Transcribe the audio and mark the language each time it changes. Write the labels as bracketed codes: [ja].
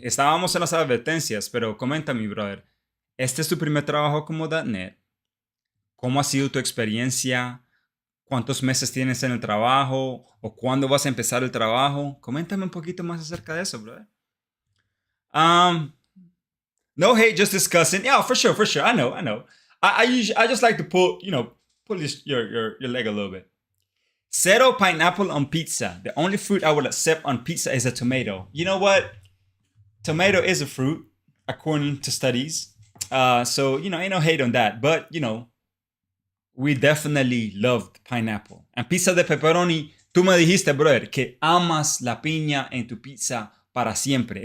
[es] Estábamos en las advertencias, pero coméntame, brother. ¿Este es tu primer trabajo como .NET? ¿Cómo ha sido tu experiencia? ¿Cuántos meses tienes en el trabajo? ¿O cuándo vas a empezar el trabajo? Coméntame un poquito más acerca de eso, brother. [en] No hate, just discussing. Yeah, for sure. I know. I just like to pull your leg a little bit. Zero pineapple on pizza. The only fruit I would accept on pizza is a tomato. You know what? Tomato is a fruit, according to studies. So ain't no hate on that. But we definitely loved pineapple. And pizza de pepperoni. [es] Tú me dijiste, brother, que amas la piña en tu pizza para siempre.